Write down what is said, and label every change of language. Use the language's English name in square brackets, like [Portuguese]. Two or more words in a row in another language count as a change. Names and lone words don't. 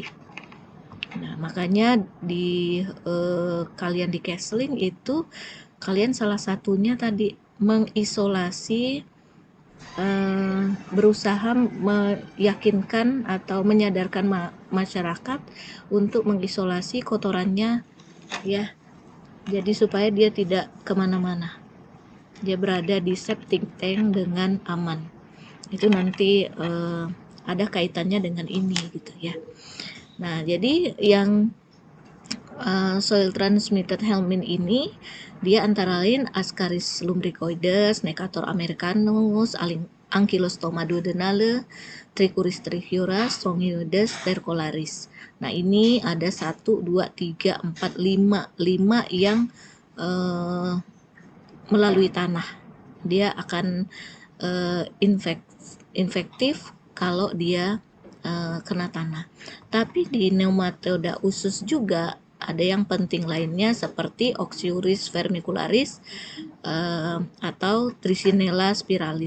[Indonesian] Nah, makanya di kalian di counseling itu kalian salah satunya tadi mengisolasi, berusaha meyakinkan atau menyadarkan masyarakat untuk mengisolasi kotorannya ya, jadi supaya dia tidak kemana-mana, dia berada di [English] septic tank [Indonesian] dengan aman. Itu nanti ada kaitannya dengan ini gitu ya. Nah, jadi yang [English] soil transmitted helminth [Indonesian] ini dia antara lain Ascaris lumbricoides, Necator americanus, Ankylostoma duodenale, Trichuris trichiura, Strongyloides stercolaris. Nah, ini ada 1, 2, 3, 4, 5 yang melalui tanah. Dia akan infektif kalau dia kena tanah. Tapi di nematoda usus juga ada yang penting lainnya seperti Oxyuris vermicularis atau Trichinella spiralis.